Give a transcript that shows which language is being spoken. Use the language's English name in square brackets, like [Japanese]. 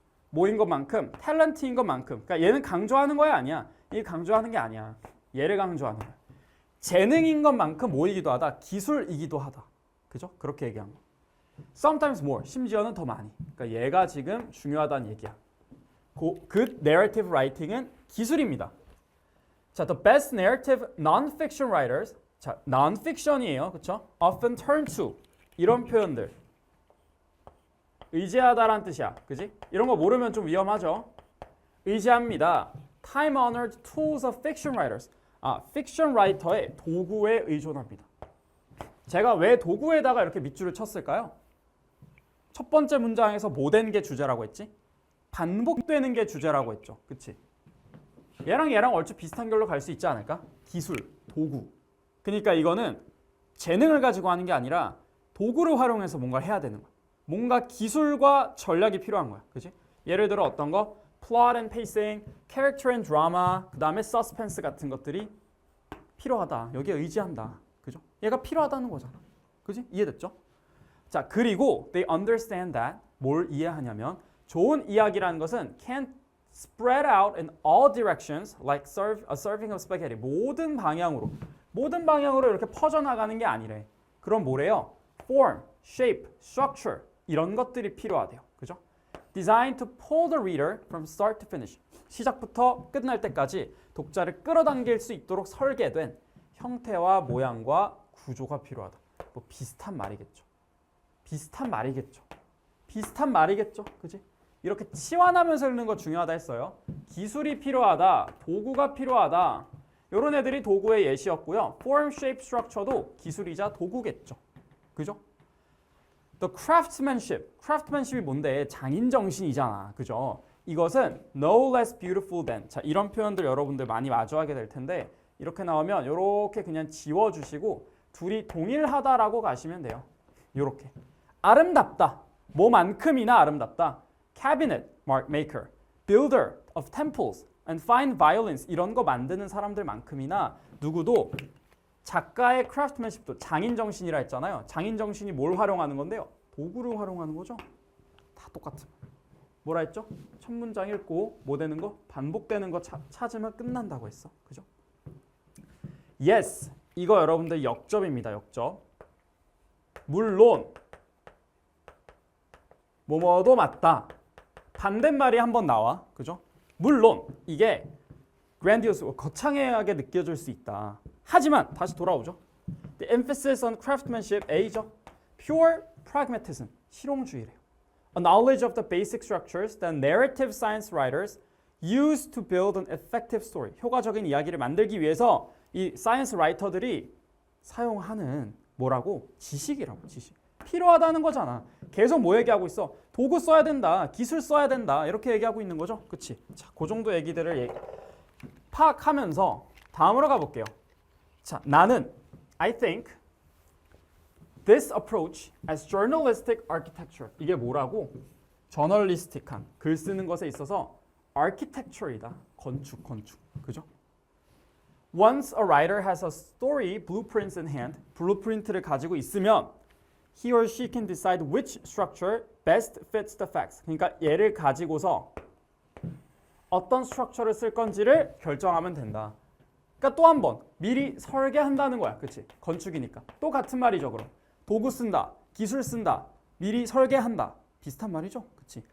[Korean] 뭐인 것만큼 탤런트인 것만큼. 그러니까 얘는 강조하는 거야 아니야. 이게 강조하는 게 아니야. 얘를 강조하는 거야. 재능인 것만큼 뭐이기도 하다. 기술이기도 하다. 그죠? 그렇게 얘기한 거. [English] Sometimes more. [Korean] 심지어는 더 많이. 그러니까 얘가 지금 중요하다는 얘기야. [English] Good narrative writing은 [Korean] 기술입니다. 자, [English] the best narrative non-fiction writers. [Korean] 자, non-fiction이에요. 그렇죠? [English] Often turn to. [Korean] 이런 표현들. 의지하다라는 뜻이야. 그지? 이런 거 모르면 좀 위험하죠? 의지합니다. [English] Time-honored tools of fiction writers. [Korean] 픽션 라이터의 도구에 의존합니다. 제가 왜 도구에다가 이렇게 밑줄을 쳤을까요? 첫 번째 문장에서 뭐 된 게 주제라고 했지? 반복되는 게 주제라고 했죠. 그치? 얘랑 얼추 비슷한 결로 갈 수 있지 않을까? 기술, 도구. 그러니까 이거는 재능을 가지고 하는 게 아니라 도구를 활용해서 뭔가를 해야 되는 거야. 뭔가 기술과 전략이 필요한 거야. 그치? 예를 들어 어떤 거? [English] plot and pacing, character and drama, [Korean] 그 다음에 [English] suspense [Korean] 같은 것들이 필요하다. 여기에 의지한다. 그죠? 얘가 필요하다는 거잖아. 그지? 이해됐죠? 자, 그리고 [English] they understand that [Korean] 뭘 이해하냐면 좋은 이야기라는 것은 [English] can spread out in all directions like a serving of spaghetti. [Korean] 모든 방향으로 이렇게 퍼져나가는 게 아니래. 그럼 뭐래요? form, shape, structure 이런 것들이 필요하대요. 그죠? [English] Designed to pull the reader from start to finish. [Korean] 시작부터 끝날 때까지 독자를 끌어당길 수 있도록 설계된 형태와 모양과 구조가 필요하다. 뭐 비슷한 말이겠죠. 그지? 이렇게 치환하면서 읽는 거 중요하다 했어요. 기술이 필요하다, 도구가 필요하다. 이런 애들이 도구의 예시였고요. Form, shape, structure도 기술이자 도구겠죠. 그죠? The craftsmanship이 뭔데? 장인 정신이잖아. 그죠? [English] 이것은 no less beautiful than. [Korean] 자, 이런 표현들 여러분들 많이 마주하게 될 텐데 이렇게 나오면 이렇게 그냥 지워주시고 둘이 동일하다라고 가시면 돼요. 이렇게. 아름답다. 뭐만큼이나 아름답다. [English] Cabinet maker, builder of temples and fine violins [Korean] 이런 거 만드는 사람들만큼이나 누구도 작가의 크래프트맨십도 장인정신이라 했잖아요. 장인정신이 뭘 활용하는 건데요? 도구를 활용하는 거죠. 다 똑같은. 뭐라 했죠? 첫 문장 읽고 뭐 되는 거? 반복되는 거 찾으면 끝난다고 했어. 그죠? Yes. 이거 여러분들 역접입니다. 역접. 물론 뭐뭐도 맞다. 반대말이 한번 나와. 그죠? 물론 이게 grandiose, 거창하게 느껴질 수 있다. 하지만 다시 돌아오죠. [English] The emphasis on craftsmanship, A죠. Pure pragmatism, [Korean] 실용주의래요. [English] A knowledge of the basic structures that narrative science writers use to build an effective story. [Korean] 효과적인 이야기를 만들기 위해서 이 사이언스 라이터들이 사용하는 뭐라고? 지식이라고, 지식. 필요하다는 거잖아. 계속 뭐 얘기하고 있어? 도구 써야 된다, 기술 써야 된다 이렇게 얘기하고 있는 거죠. 그치? 자, 그 정도 얘기들을 파악하면서 다음으로 가볼게요. 자, 나는 [English] I think this approach as journalistic architecture. [Korean] 이게 뭐라고? 저널리스틱한 글 쓰는 것에 있어서 architecture이다. 건축. 그죠? [English] Once a writer has a story blueprints in hand, [Korean] blueprint를 가지고 있으면 [English] he or she can decide which structure best fits the facts. [Korean] 그러니까 얘를 가지고서 어떤 스트럭처를 쓸 건지를 결정하면 된다. 그러니까 또 한 번 미리 설계한다는 거야. 그치? 건축이니까. 또 같은 말이죠. 그럼 도구 쓴다, 기술 쓴다, 미리 설계한다. 비슷한 말이죠. 그치?